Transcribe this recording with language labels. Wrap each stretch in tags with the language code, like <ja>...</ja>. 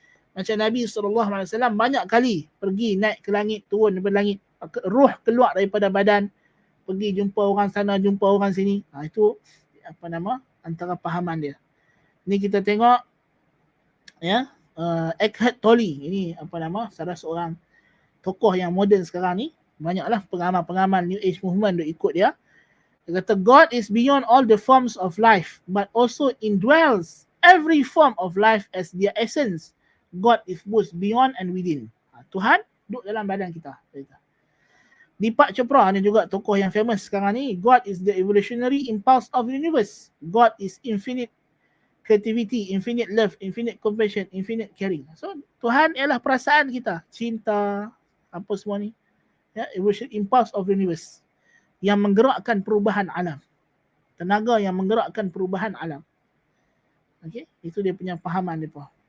<ms>Macam Nabi SAW banyak kali pergi naik ke langit, turun daripada langit, roh keluar daripada badan, pergi jumpa orang sana, jumpa orang sini. Itu antara pahaman dia. Ni kita tengok, ya, Eckhart Tolle, ini salah seorang tokoh yang moden sekarang ni. Banyaklah pengamal-pengamal New Age movement duk ikut dia. Dia kata</ms> <en>God is beyond all the forms of life but also indwells every form of life as their essence. God is both beyond and within.</en> <ms>Tuhan duduk dalam badan kita. Deepak Chopra ni juga tokoh yang famous sekarang ni.</ms> <en>God is the evolutionary impulse of the universe. God is infinite creativity, infinite love, infinite compassion, infinite caring.</en> <ms>So Tuhan ialah perasaan kita, cinta, apa semua ni, ya,</ms> <en>evolution impulse of the universe</en> <ms>yang menggerakkan perubahan alam, tenaga yang menggerakkan perubahan alam. Okey, itu dia punya pahaman depa.</ms>